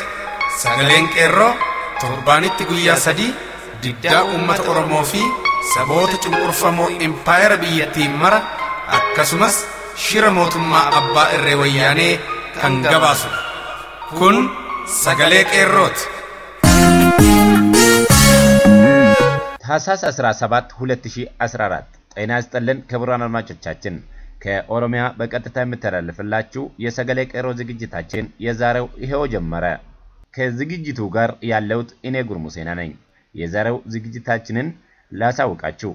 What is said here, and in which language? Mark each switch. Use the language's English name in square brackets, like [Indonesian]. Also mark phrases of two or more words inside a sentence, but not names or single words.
[Oromo] Sagaleen qeerroo torbaanitti guyyaa 3 diddaa uummata Oromoo fi saboota cunqurfamoo empire biyyattiin mara akkasumas shira mootummaa abbaa irree wayyaanee kan gabaasu. Kun sagalee qeerrooti. [Amharic] ታህሳስ 17 2014 ጤና ይስጥልን ክቡራን አድማጮቻችን ከኦሮሚያ በቀጥታ የምተላለፍላችሁ የሰገሌ ቀሮ ዝግጅታችን የዛሬው ይሄው ጀመረ። ከዝግጅቱ ጋር ያለውት እኔ ጉርሙሴና ነኝ። የዛሬው ዝግጅታችንን ላሳውቃችሁ